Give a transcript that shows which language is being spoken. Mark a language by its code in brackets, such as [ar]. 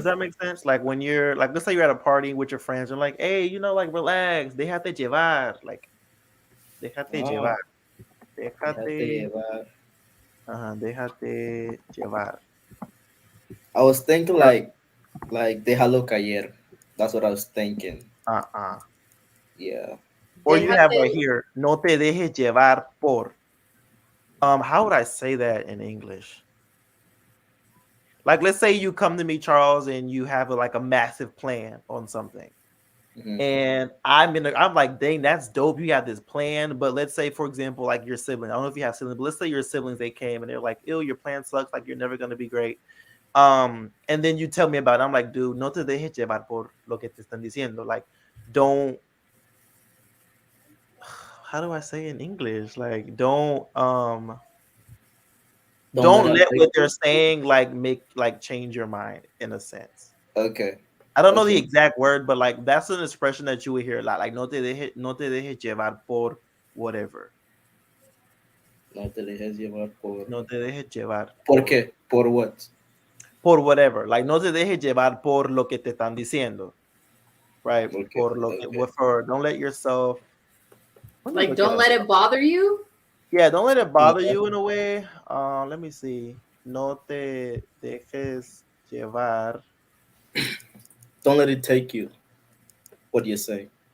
[en] that make sense? Like when you're like, let's say you're at a party with your friends, you're like, hey, like relax, [es] déjate llevar, like déjate llevar, Oh, déjate déjate, llevar. déjate llevar. [en] I was thinking Or [es] like déjalo caer. [en] That's what I was thinking. uh-uh. Yeah. Or you have [es] Déjate, right here, no te dejes llevar por. [en] How would I say that in English? Like, let's say you come to me, Charles, and you have like a massive plan on something. Hmm. And I'm like, dang, that's dope. You got this plan. But let's say, for example, like your sibling. I don't know if you have siblings, but let's say your siblings, they came and they're like, ew, your plan sucks, like you're never gonna be great. And then you tell me about it. I'm like, dude, [es] no te dejes llevar por lo que te están diciendo. [en] Like, don't how do I say in English? Like, Don't let don't let affect what they're you. saying like make like change your mind in a sense. Okay. I don't know the Okay. exact word, but like that's an expression that you would hear a lot. Like [es] no te dejes llevar por [en] whatever. [es] No te dejes llevar por. No te dejes llevar ¿Por qué? ¿Por what? por whatever. [en] Like [es] no te dejes llevar por lo que te están diciendo. [en] Right? Okay. [es] Por lo que [en] Okay. for don't let yourself let me like, look it don't up. let it bother you. Yeah, don't let it bother Yeah. you in a way. Let me see. [es] No te dejes llevar. [en] Don't let it take you. What do you say?